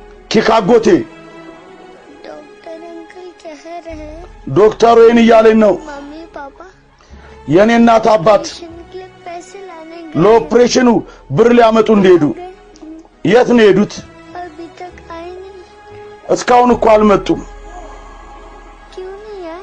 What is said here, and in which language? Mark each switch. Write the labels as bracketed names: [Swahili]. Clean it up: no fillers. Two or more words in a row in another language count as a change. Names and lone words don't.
[Amharic] ኪካጎቴ [Hindi] डॉक्टर अंकल कह रहे हैं [Amharic] ዶክተሩ ይህን እያለኝ ነው። [Hindi] मम्मी पापा [Amharic] የኔ እናት አባት [Hindi] ऑपरेशन के लिए पैसे लाने [Amharic] ለኦፕሬሽኑ ብር ሊያመጡ እንደሄዱ የት ነው የሄዱት? [Hindi] अभी तक आए नहीं [Amharic] እስካሁን እኮ አልመጡም። [Hindi] क्यों नहीं आए